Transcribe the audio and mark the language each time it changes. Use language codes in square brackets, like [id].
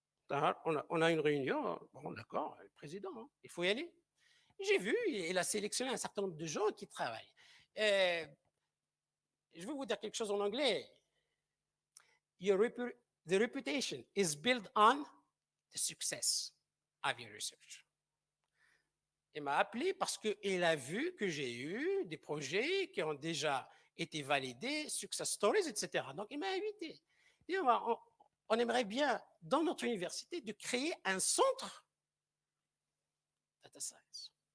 [fr] On a une réunion. Bon, d'accord, le président, hein, il faut y aller. J'ai vu, il a sélectionné un certain nombre de gens qui travaillent. Je vais vous dire quelque chose en anglais. [en] The reputation is built on the success of your research. [fr] Il m'a appelé parce qu'il a vu que j'ai eu des projets qui ont déjà été validés, [en] success stories, [fr] etc. Donc, il m'a invité. Il dit, on aimerait bien, dans notre université, de créer un centre data science.